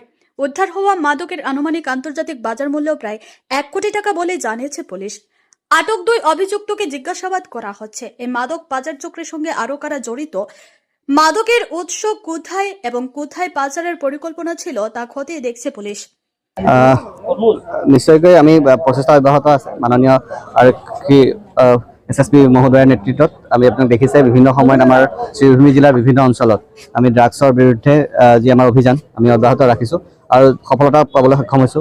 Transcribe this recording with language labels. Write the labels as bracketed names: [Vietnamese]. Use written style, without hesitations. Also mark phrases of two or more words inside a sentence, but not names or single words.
[Bangla] উদ্ধার হওয়া মাদকের আনুমানিক আন্তর্জাতিক বাজার মূল্য প্রায় 1 কোটি টাকা বলে জানিয়েছে পুলিশ। আটক 2 অভিযুক্তকে জিজ্ঞাসাবাদ করা হচ্ছে। এই মাদক পাচার চক্রের সঙ্গে আরও কারা জড়িত, মাদকের উৎস কোথায় এবং কোথায় পাচারের পরিকল্পনা ছিল তা খতিয়ে দেখছে পুলিশ। [Assamese] নিশ্চয়কৈ আমি প্ৰচেষ্টা অব্যাহত আছে। মাননীয় আৰক্ষী SSP মহোদয়ৰ নেতৃত্বত আমি আপোনাক দেখিছে, বিভিন্ন সময়ত আমাৰ শ্ৰীভূমি জিলাৰ বিভিন্ন অঞ্চলত আমি ড্ৰাগছৰ বিৰুদ্ধে যি আমাৰ অভিযান আমি অব্যাহত ৰাখিছোঁ আৰু সফলতা পাবলৈ সক্ষম হৈছোঁ।